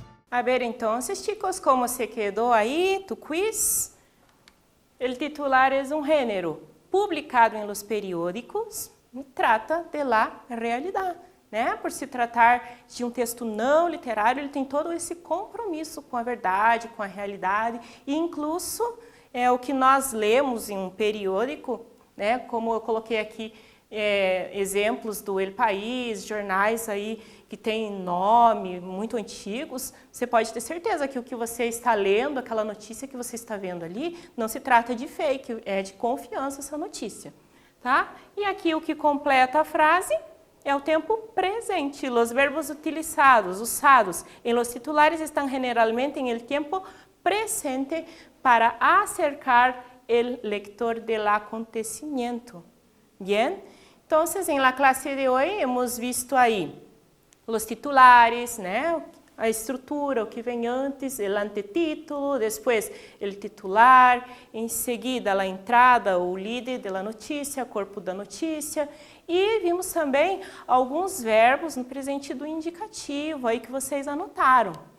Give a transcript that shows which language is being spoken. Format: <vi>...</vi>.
<es>A ver, entonces, chicos, ¿cómo se quedó ahí tu quiz? El titular es un género publicado en los periódicos e trata de la realidade, né?</es> <pt>Por se tratar de um texto não literário, ele tem todo esse compromisso com a verdade, com a realidade, e incluso o que nós lemos em um periódico, né? Como eu coloquei aqui exemplos do El País, jornais aí que têm nome muito antigos, você pode ter certeza que o que você está lendo, aquela notícia que você está vendo ali, não se trata de fake, é de confiança essa notícia, tá? E aqui o que completa a frase é o tempo presente. Os verbos utilizados, usados em</pt> <es>los titulares estão generalmente em el tiempo presente para acercar el lector del acontecimiento. Bien? Entonces, en la clase de hoy hemos visto aí os titulares, né?</es> <pt>A estrutura, o que vem antes, o antetítulo, depois o titular, em seguida a entrada, o líder da notícia, corpo da notícia, e vimos também alguns verbos no presente do indicativo aí que vocês anotaram.</pt>